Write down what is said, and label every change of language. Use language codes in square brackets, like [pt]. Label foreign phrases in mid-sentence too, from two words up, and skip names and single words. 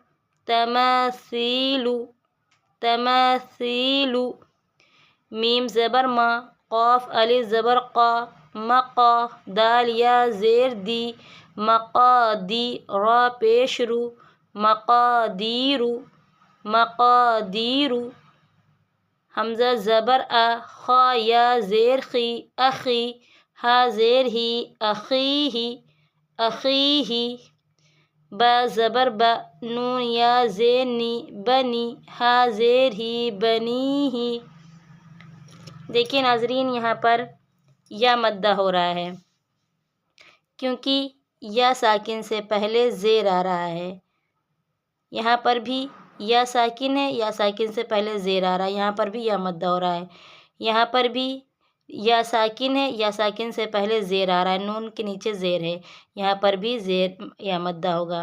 [ar] تماثیلو تماثیلو، [ur] میم زبر ما، قاف الف زبر قا، مقا، دال یا زیر دی، مقادی، را پیش رو، [ar] مقادیرو مقادیرو، [ur] حمزہ زبر آ، خا یا زیر خی، اخی، ہا زیر ہی، [ar] اخیہی اخیہی، [ur] با زبر با، نون یا زیر نی، بنی، ہا زیر ہی، بنیہی۔ دیکھیے ناظرین یہاں پر یا مدہ ہو رہا ہے کیونکہ یا ساکن سے پہلے زیر آ رہا ہے، یہاں پر بھی یا ساکن ہے، یا ساکن سے پہلے زیر آ رہا ہے، یہاں پر بھی یا مدہ ہو رہا ہے، یہاں پر بھی یا ساکن ہے، یا ساکن سے پہلے زیر آ رہا ہے، نون کے نیچے زیر ہے، یہاں پر بھی زیر یا مدہ ہوگا۔